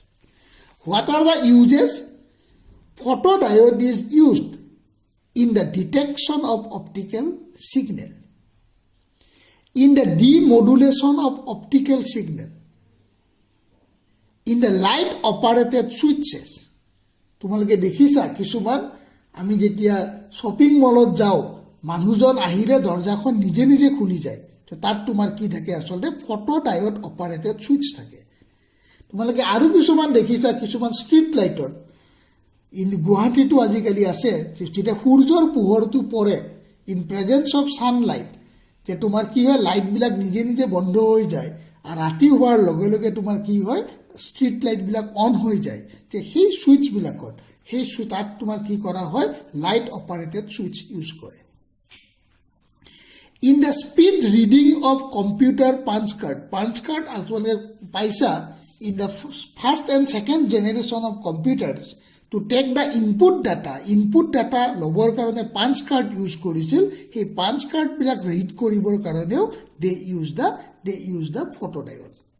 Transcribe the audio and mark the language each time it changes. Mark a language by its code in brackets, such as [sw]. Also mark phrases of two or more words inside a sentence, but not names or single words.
[en] What are the uses? Photodiode is used in the detection of optical signal, in the demodulation of optical signal, in the light operated switches. [as] তোমালোকে দেখিছা কিছুমান আমি যেতিয়া [en] shopping mallত [as] যাও, মানুহজন আহিলে দরজাখন নিজে খুলি যায়, তো তাত তোমাৰ কি থাকে? আসলে [en] photodiode operated switch [as] থাকে। তোমালোকে আৰু কিছুমান দেখিছা, কিছুমান [en] street lightত [as] গুৱাহাটীতো আজিকালি আছে, যেতিয়া সূৰ্যৰ পোহৰটো পৰে [en] in presence of sunlight, [as] যে তোমাৰ কি হয়, লাইটবিলাক নিজে বন্ধ হৈ যায়, আৰু ৰাতি হোৱাৰ লগে তোমাৰ কি হয়, [en] street lightবিলাক [as] অন হৈ যায়। যে সেই সুইচবিলাকত তাত তোমাৰ কি কৰা হয়, [en] light operated switch use [as] কৰে। [en] In the speed reading of computer punch card actually paisa in the first and second generation of computers, to take the input data [as] লোৱাৰ কাৰণে [en] punch card use [as] কৰিছিল, হে [en] punch card bilak read [as] কৰিবৰ কাৰণেও [en] they use the photodiode.